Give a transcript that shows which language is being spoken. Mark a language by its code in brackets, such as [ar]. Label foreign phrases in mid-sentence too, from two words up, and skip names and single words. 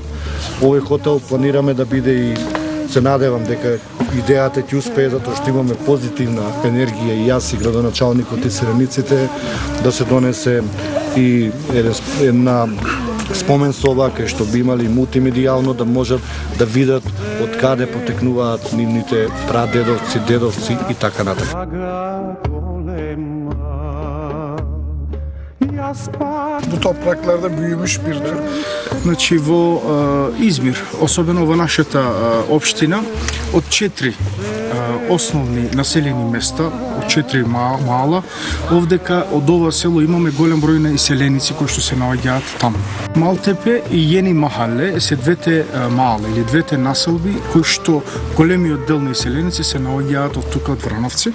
[mk] Овој хотел планираме да биде и се надевам дека идејата ќе успее, затоа што имаме позитивна енергија и јас и градоначалникот и селениците, да се донесе и една спомен соба кај што би имали мултимедијално да можат да видат од каде потекнуваат нивните прадедовци, дедовци и така натаму. [tr] Bu topraklarda büyümüş bir Türk. [mk] Значи во Измир, особено во нашата општина, од 4 основни населени места, од 4 мала, овдека од ова село имаме голем број на иселеници кои што се наоѓаат таму. Малтепе и Јени Махале се двете мала или двете населби кои што големиот дел на иселеници се наоѓаат од тука од Врановци.